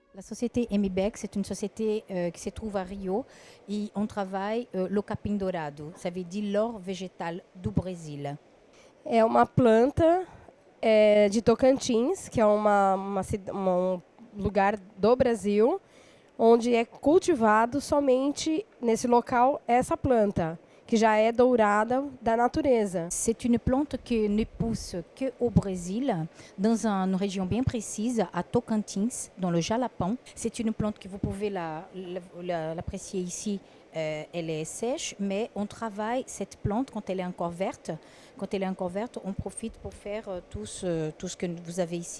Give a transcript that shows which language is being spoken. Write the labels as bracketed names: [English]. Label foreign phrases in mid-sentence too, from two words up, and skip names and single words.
[French] société Emibex, c'est une société qui se trouve à Rio et on travaille le [Portuguese] capim dourado, [French] ça veut dire l'or végétal du Brésil. [Portuguese] É uma planta de Tocantins, que é um lugar do Brasil, onde é cultivado somente nesse local essa planta, que já é dourada da natureza. [French] C'est une plante qui ne pousse qu'au Brésil, dans une région bien précise, à Tocantins, dans le Jalapão. C'est une plante que vous pouvez l'apprécier ici. Elle est sèche, mais on travaille cette plante quand elle est encore verte. Quand elle est encore verte, on profite pour faire tout ce que vous avez ici.